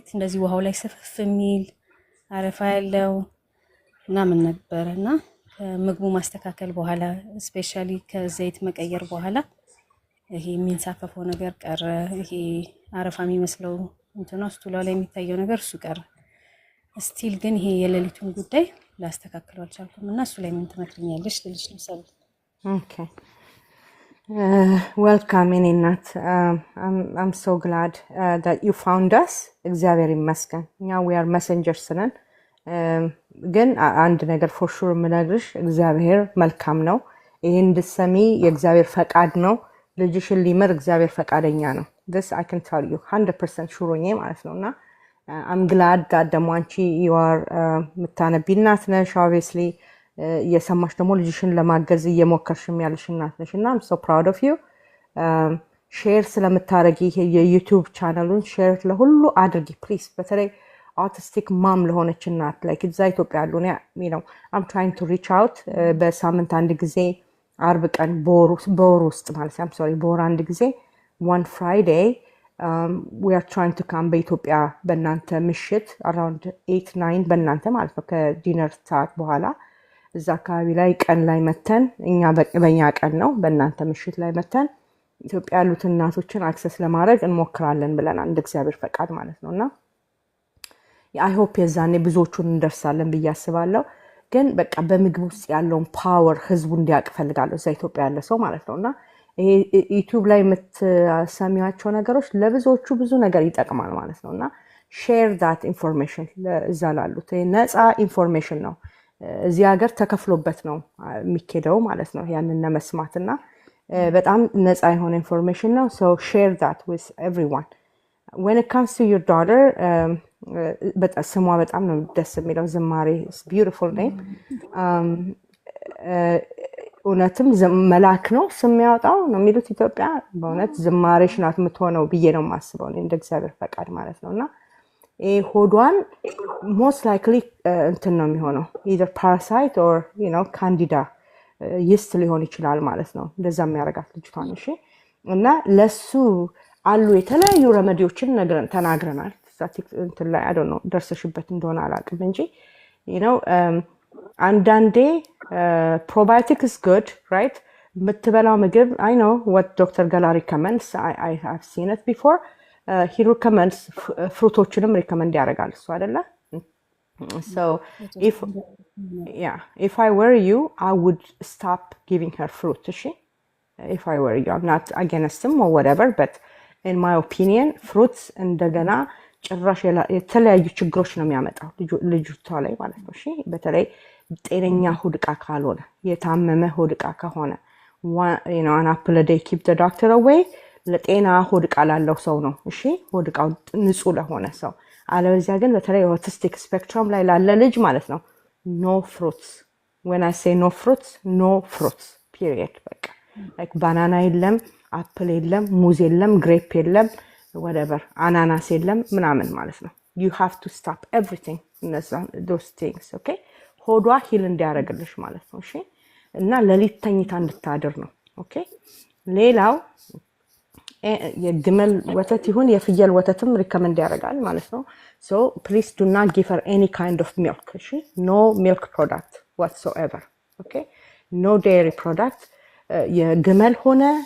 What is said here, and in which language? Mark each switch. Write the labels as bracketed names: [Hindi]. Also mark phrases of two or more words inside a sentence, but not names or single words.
[Amharic] እንደዚህ ውሃው ላይ ስፍፍ የሚል አረፋ ያለው ምናምን ነበረና ምግቡ ማስተካከል በኋላ ስፔሻሊ ከዘይት መቀየር በኋላ ይሄ የሚንሳፈፈው ነገር ቀረ። ይሄ አረፋ የሚመስለው እንትኗ ስቱላው ላይ የሚታየው ነገር እሱ ቀረ። ስቲል ግን ይሄ የሌሊቱን ጉዳይ ላስተካክለው አልቻልኩም እና እሱ ላይ ምን ትመክሪኛለሽ ልልሽ ነው ሰብል። [English] okay welcome [Amharic] የኔ እናት። [English] I'm so glad that you found us. [Amharic] እግዚአብሔር ይመስገን። እኛ [English] we are messengers [Amharic] ነን። ግን አንድ ነገር [English] for sure [Amharic] የምነግርሽ እግዚአብሔር መልካም ነው። ይሄን እንድትሰሚ የእግዚአብሔር ፈቃድ ነው። ልጅሽን ሊምር እግዚአብሔር ፈቃደኛ ነው። [English] this I can tell you 100% sure [Amharic] ሆኜ ማለት ነውና [English] I'm glad that [Amharic] ደግሞ አንቺ [English] you are [Amharic] የምታነቢ እናት ነሽ obviously እየሰማሽ ደግሞ ልጅሽን ለማገዝ እየሞከርሽም ያለሽ እናት ነሽ እና [English] I'm so proud of you. [Amharic] ሼር ስለምታረጊ የዩቲዩብ ቻናሉን ሼር ለሁሉ አድርጊ ፕሊዝ። በተለይ [English] autistic mom [Amharic] ለሆነች እናት like እዛ ኢትዮጵያ ያሉ ነው [English] I'm trying to reach out [Amharic] በሳምንት አንድ ጊዜ አርብ ቀን በወር ውስጥ ማለት [English] I'm sorry [Amharic] በወር አንድ ጊዜ [English] one Friday we are trying to come [Amharic] በኢትዮጵያ በእናንተ ምሽት around 8-9 በእናንተ ማለት ነው ከዲነር ሰዓት በኋላ እዛ አካባቢ ላይ ቀን ላይ መተን እኛ በእኛ ቀን ነው በእናንተ ምሽት ላይ መተን ኢትዮጵያ ያሉት እናቶችን አክሰስ ለማድረግ እንሞክራለን ብለናል እንደ እግዚአብሔር ፈቃድ ማለት ነውና [English] I hope [Amharic] የዛኔ ብዙዎቹን እንደርሳለን ብዬ አስባለሁ። ግን በቃ በምግብ ውስጥ ያለውን ፓወር ህዝቡ እንዲያውቅ ፈልጋለሁ እዛ ኢትዮጵያ ያለ ሰው ማለት ነውና ይሄ ዩቲዩብ ላይ የምትሰሚያቸው ነገሮች ለብዙዎቹ ብዙ ነገር ይጠቅማል ማለት ነውና [English] share that information [Amharic] እዛ ላሉት ነፃ ኢንፎርሜሽን ነው። እዚህ ሀገር ተከፍሎበት ነው የሚኬደው ማለት ነው ያንን ለመስማትና በጣም ነፃ የሆነ ኢንፎርሜሽን ነው። [English] so share that with everyone. when it comes to your daughter [Amharic] በጣም ስሟ በጣም ነው ደስ የሚለው [English] ዝማሬ is beautiful name. [Amharic] እውነትም መልአክ ነው ስም ያወጣው ነው የሚሉት ኢትዮጵያ። በእውነት ዝማሬሽ ናት የምትሆነው ብዬ ነው የማስበው እንደ እግዚአብሔር ፈቃድ ማለት ነውና ሆዷን [English] most likely [Amharic] እንትን ነው የሚሆነው [English] either parasite or candida yeast [Amharic] ሊሆን ይችላል ማለት ነው እንደዛ የሚያረጋት ልጅቷን። እሺ እና ለሱ አሉ የተለያዩ ረመዲዎችን ተናግረናል እንትን ላይ [English] I don't know [Amharic] ደርሰሽበት እንደሆነ አላውቅም እንጂ አንዳንዴ [English] probiotic is good right [Amharic] የምትበላው ምግብ [English] I know what Dr. Gala recommends. I have seen it before. He recommends fruitoችንም recommend [Amharic] ያደርጋል እሱ አይደለ? [English] So if I were you I would stop giving her fruit. if I were you I'm not against them or whatever but in my opinion fruits [Amharic] እንደገና ጭራሽ የተለያዩ ችግሮች ነው የሚያመጣው ልጅቷ ላይ ማለት ነው። እሺ በተለይ ጤነኛ ሆድቃ ካልሆነ የታመመ ሆድቃ ከሆነ [English] an apple a day keep the doctor away [Amharic] ለጤና ሆድቃ ላለው ሰው ነው። እሺ ሆድቃው ንጹህ ለሆነ ሰው አለበለዚያ ግን በተለይ [English] autistic spectrum [Amharic] ላይ ላለ ልጅ ማለት ነው [English] no fruits. when I say no fruits period [Amharic] በቃ [English] like banana [Amharic] የለም apple የለም ሙዝ የለም grape የለም [English] whatever ananas [Amharic] የለም ምናምን ማለት ነው [English] you have to stop everything those things okay [Amharic] ሆዷ ሂል እንዲያረግልሽ ማለት ነው። እሺ እና ለሊት ተኝታ እንድታድር ነው። ኦኬ ሌላው የግመል ወተት ይሁን የፍየል ወተትም ሪከመንድ ያደርጋል ማለት ነው። [English] so please do not give her any kind of milk። እሺ no milk product whatsoever. okay no dairy product [Amharic] የግመል ሆነ